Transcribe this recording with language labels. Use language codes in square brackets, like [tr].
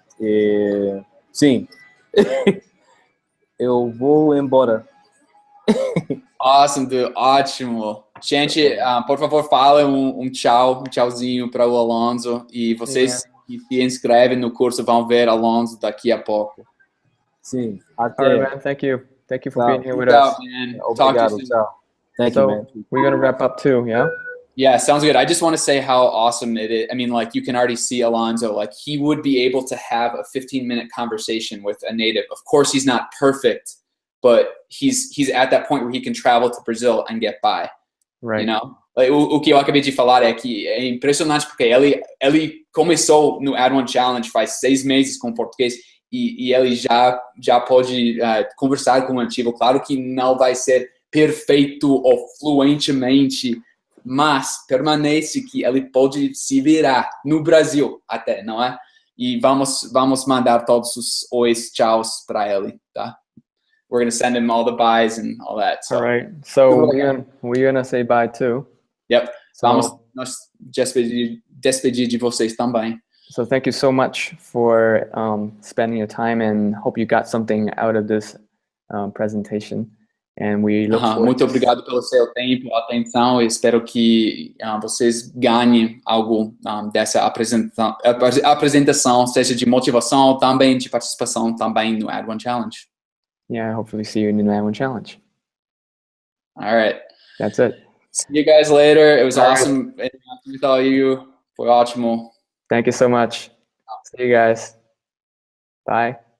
[pt] E, sim, eu vou embora. [en] Awesome, dude. [pt] Ótimo. Gente, por favor, fala tchauzinho para o Alonzo. E vocês que se inscrevem no curso vão ver Alonzo daqui a pouco. Sim, [en] até. All right, man. Thank you for being here with us. Man. Talk to you soon. Thank you, man. We're gonna wrap up too, yeah? Yeah, sounds good. I just want to say how awesome it is. I mean, like, you can already see Alonzo, like, he would be able to have a 15-minute conversation with a native. Of course, he's not perfect, but he's at that point where he can travel to Brazil and get by. Right. You know? [pt] Like, o que eu acabei de falar é que é impressionante porque ele começou no Add1Challenge faz 6 meses com português e ele já pode conversar com o nativo. Claro que não vai ser perfeito ou fluentemente, mas permanece que ele pode se virar no Brasil até, não é? E vamos mandar todos os ois, tchauz para ele, tá? [en] We're going to send him all the byes and all that. So. All right. So we're gonna say bye too. Yep. So, [pt] vamos nos despedir de vocês também. [en] So thank you so much for spending your time, and hope you got something out of this presentation. And we look forward [pt] muito obrigado pelo seu tempo, atenção. Eu espero que vocês ganhem algo dessa apresentação, seja de motivação, também de participação, também no Add1Challenge. [en] Yeah, hopefully see you in the Add1Challenge. All right. That's it. See you guys later. It was awesome with all you. [pt] Foi ótimo. [en] Thank you so much. See you guys. Bye.